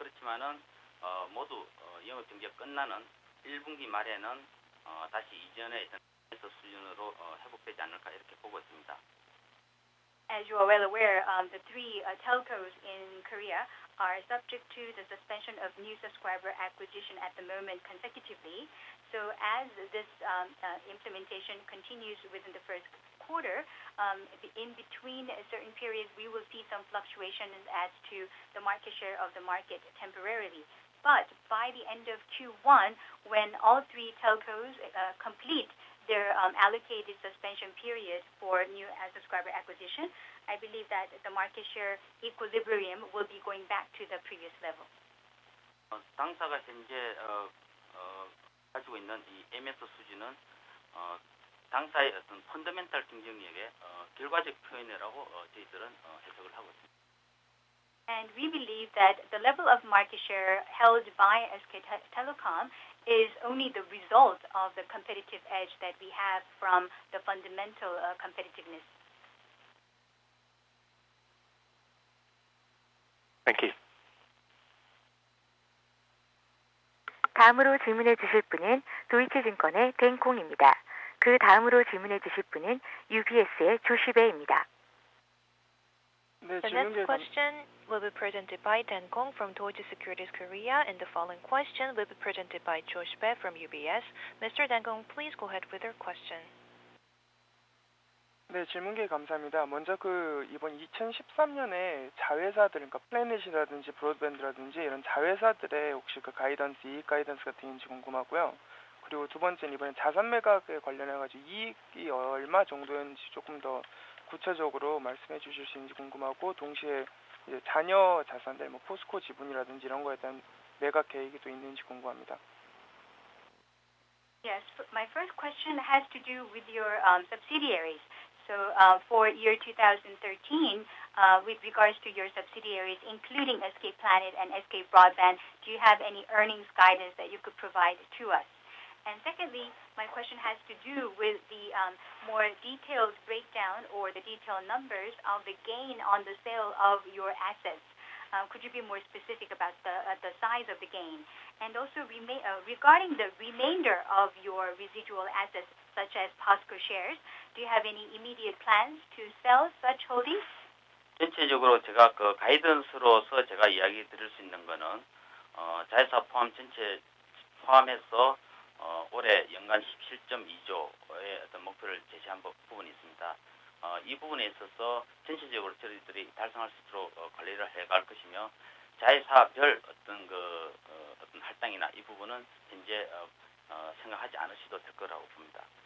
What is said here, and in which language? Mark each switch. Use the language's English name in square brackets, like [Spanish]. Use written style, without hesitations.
[Korean] 그렇지만은 모두 영업 정지가 끝나는 1분기 말에는 다시 이전의 어떤 수준으로 회복되지 않을까 이렇게 보고 있습니다. [English] As you are well aware, the three telcos in Korea are subject to the suspension of new subscriber acquisition at the moment consecutively. So as this implementation continues within the first quarter, in between certain periods, we will see some fluctuations as to the market share of the market temporarily. But by the end of Q1, when all three telcos complete their allocated suspension period for new subscriber acquisition, I believe that the market share equilibrium will be going back to the previous level. [Korean] 당사가 현재 가지고 있는 이 MS 수준은 당사의 어떤 펀더멘탈 경쟁력의 결과적 표현이라고 저희들은 해석을 하고 있습니다. [English] And we believe that the level of market share held by SK Telecom is only the result of the competitive edge that we have from the fundamental competitiveness. Thank you. [Korean] 다음으로 질문해 주실 분은 도이치증권의 댕콩입니다. 그 다음으로 질문해 주실 분은 UBS의 조시베입니다. [English] The next question will be presented by Dan Kong from Deutsche Securities Korea, and the following question will be presented by Josh Bae from UBS. Mr. Dan Kong, please go ahead with your question. [Korean] 네, 질문 기회 감사합니다. 먼저 이번 2013년에 자회사들, 그러니까 플래닛이라든지 브로드밴드라든지 이런 자회사들의 혹시 가이던스, 이익 가이던스 같은 게 있는지 궁금하고요. 그리고 두 번째는 이번에 자산 매각에 관련해가지고 이익이 얼마 정도였는지 조금 더 구체적으로 말씀해 주실 수 있는지 궁금하고, 동시에 이제 자녀 자산들, 포스코 지분이라든지 이런 거에 대한 매각 계획이 또 있는지 궁금합니다. [English] Yes, my first question has to do with your subsidiaries. So for year 2013, with regards to your subsidiaries, including SK Planet and SK Broadband, do you have any earnings guidance that you could provide to us? And secondly, my question has to do with the more detailed breakdown or the detailed numbers of the gain on the sale of your assets. Could you be more specific about the size of the gain? And also regarding the remainder of your residual assets, such as POSCO shares, do you have any immediate plans to sell such holdings? [Korean] 전체적으로 제가 가이던스로서 제가 이야기 드릴 수 있는 거는 자회사 포함 전체 포함해서 올해 연간 17.2조의 어떤 목표를 제시한 부분이 있습니다. 이 부분에 있어서 전체적으로 저희들이 달성할 수 있도록 관리를 해갈 것이며 자회사별 어떤 어떤 할당이나 이 부분은 현재 생각하지 않으셔도 될 거라고 봅니다.